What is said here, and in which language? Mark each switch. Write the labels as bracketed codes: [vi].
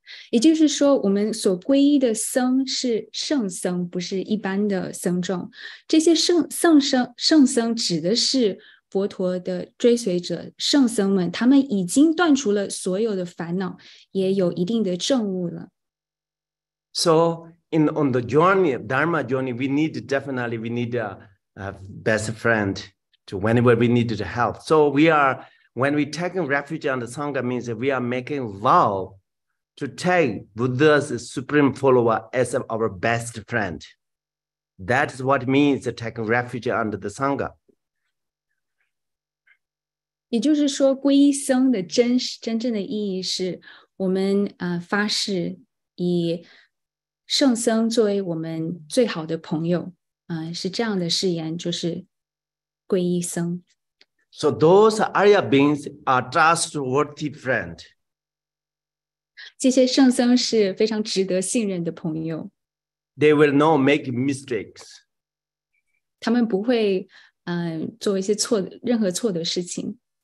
[zh] 也就是说，我们所皈依的僧是圣僧，不是一般的僧众。这些圣僧指的是佛陀的追随者，圣僧们，他们已经断除了所有的烦恼，也有一定的证悟了。 [en] So on the journey, Dharma journey, we need a best friend to whenever we need to help. So when we taking refuge on the Sangha means that we are making vow to take Buddha's supreme follower as our best friend. That is what means taking refuge under the Sangha. [zh] 也就是说，皈依僧的真正的意义是我们发誓以圣僧作为我们最好的朋友，是这样的誓言，就是皈依僧。 [en] So those Arya beings are trustworthy friend. [zh] 这些圣僧是非常值得信任的朋友。 [en] They will not make mistakes. [zh] 他们不会做一些任何错的事情。